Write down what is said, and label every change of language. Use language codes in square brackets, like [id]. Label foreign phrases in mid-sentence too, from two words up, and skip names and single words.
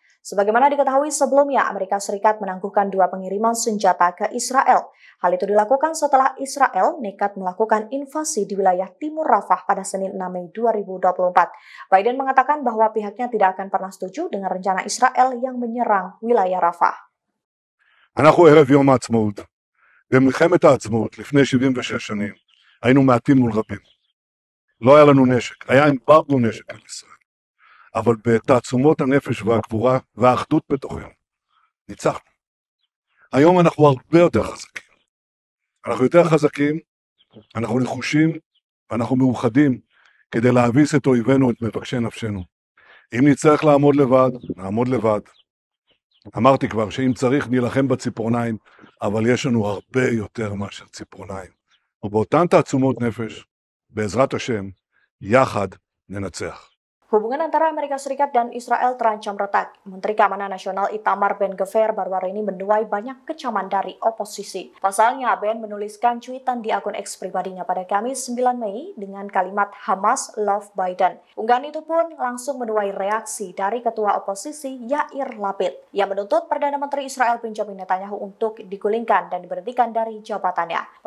[id] Sebagaimana diketahui sebelumnya, Amerika Serikat menangguhkan 2 pengiriman senjata ke Israel. Hal itu dilakukan setelah Israel nekat melakukan invasi di wilayah Timur Rafah pada Senin 6 Mei 2024. Biden mengatakan bahwa pihaknya tidak akan pernah setuju dengan rencana Israel yang menyerang wilayah Rafah. [he] אנחנו ערב יום העצמאות. במלחמת העצמאות, לפני 76 שנים, היינו מעטים מול רבים. לא היה לנו נשק, היה אמברגו נשק על ישראל. אבל בתעצומות הנפש והגבורה והאחדות בתוכנו, ניצחנו. היום אנחנו הרבה יותר חזקים. אנחנו יותר חזקים, אנחנו נחושים, ואנחנו מאוחדים כדי להביס את אויבינו, את מבקשי נפשנו. אם נצטרך לעמוד לבד, נעמוד לבד. אמרתי כבר שאם צריך נילחם בציפורניים, אבל יש לנו הרבה יותר מאשר ציפורניים. ובאותן תעצומות נפש, בעזרת השם, יחד ננצח. [id] Hubungan antara Amerika Serikat dan Israel terancam retak. Menteri Keamanan Nasional Itamar Ben-Gvir baru-baru ini menuai banyak kecaman dari oposisi. Pasalnya, Ben menuliskan cuitan di akun X pribadinya pada Kamis 9 Mei dengan kalimat [en] Hamas love Biden. [id] Unggahan itu pun langsung menuai reaksi dari ketua oposisi Yair Lapid yang menuntut Perdana Menteri Israel Benjamin Netanyahu untuk digulingkan dan diberhentikan dari jabatannya.